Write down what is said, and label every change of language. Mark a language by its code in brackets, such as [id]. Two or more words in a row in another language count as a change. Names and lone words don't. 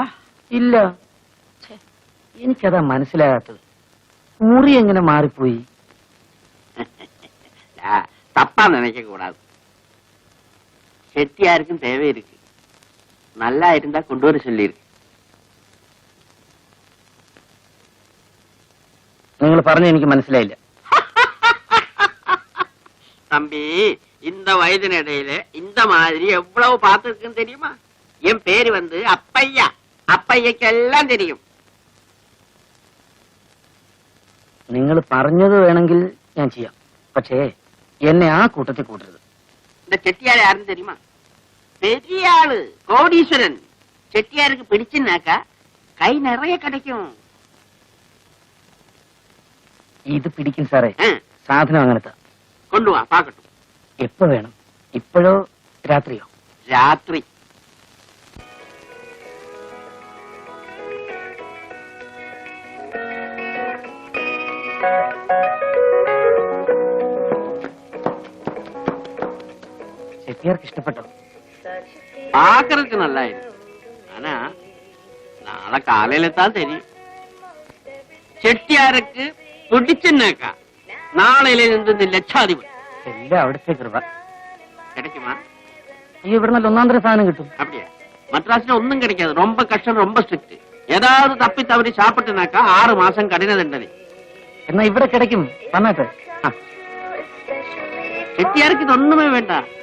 [ml] ഇല്ല, എനിക്കതാ മനസ്സിലാകാത്തത്. മുറി എങ്ങനെ മാറിപ്പോയി? [ta] தப்பா நினைக்க கூடாது. செட்டியாருக்கும் தேவை இருக்கு. நல்லா இருந்தா கொண்டு வர சொல்லிருக்கு. [ml] നിങ്ങൾ പറഞ്ഞ എനിക്ക് മനസ്സിലായില്ല. [ta] தம்பி, இந்த வயதினிடையில இந்த மாதிரி எவ்வளவு பார்த்துருக்குன்னு தெரியுமா? என் பேரு வந்து அப்பையா. அப்பையக்கு எல்லாம் தெரியும். [ml] നിങ്ങൾ പറഞ്ഞത് വേണമെങ്കിൽ ഞാൻ ചെയ്യാം, പക്ഷേ എന്നെ ആ കൂട്ടത്തിൽ കൂട്ടരുത്. [ta] இந்த செட்டியார் யாருன்னு தெரியுமா? பெரிய ஆளு, கோடீஸ்வரன். செட்டியாருக்கு பிடிச்சுனாக்கா கை நிறைய கிடைக்கும். [ml] ഇത് പിടിക്കും സാറേ. സാധനം അങ്ങനത്തെ. [ta] கொண்டு வா பாக்கட்டும். [ml] എപ്പോ വേണം? ഇപ്പോഴോ രാത്രിയോ? രാത്രി. ചെട്ടിയാർക്ക് ഇഷ്ടപ്പെട്ടോ? [ta] பாக்குறதுக்கு நல்லா இருக்கு. ஆனா நாளை காலையில தான் தெரியும். செட்டியாருக்கு பிடிச்சுனாக்கா நாளையில இருந்து ലക്ഷാധിപതി. [ml] എല്ലാം അവിടുത്തെ കൃപ. [ta] கிடைக்குமா? [ml] ഇവിടെ നല്ല ഒന്നാം തരം സാധനം കിട്ടും. [ta] அப்படியா? மദ്ராஸ்ல ஒன்னும் கிடைக்காது. ரொம்ப கஷ்டம், ரொம்ப ஸ்ட்ரிக்ட். ஏதாவது தப்பி தவறி சாப்பிட்டுனாக்கா 6 மாசம் கடின தண்டனை. [ml] എന്നാ ഇവിടെ கிடைக்கும். വന്നാട്ടെ. [ta] செட்டியாருக்கு இது ஒண்ணுமே வேண்டாம்.